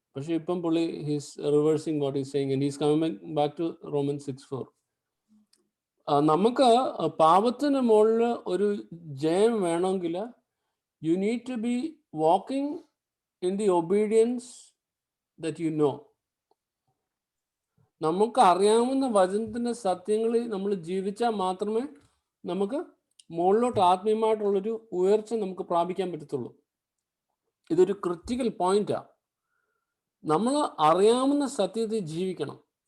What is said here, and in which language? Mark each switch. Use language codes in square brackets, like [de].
[ml] പക്ഷെ ഇപ്പം പുള്ളി [en] He's reversing what is saying and he's coming back to Romans 6:4. [ml] നമുക്ക് പാപത്തിന് മുകളിൽ ഒരു ജയം വേണമെങ്കിൽ [en] you need to be walking in the obedience that you know. [ml] നമുക്ക് അറിയാവുന്ന വചനത്തിന്റെ സത്യങ്ങളിൽ നമ്മൾ ജീവിച്ചാൽ മാത്രമേ നമുക്ക് മുകളിലോട്ട് ആത്മീയമായിട്ടുള്ളൊരു ഉയർച്ച നമുക്ക് പ്രാപിക്കാൻ പറ്റത്തുള്ളൂ. ഇതൊരു ക്രിറ്റിക്കൽ പോയിന്റാണ്. നമ്മൾ അറിയാവുന്ന സത്യത്തിൽ ജീവിക്കണം.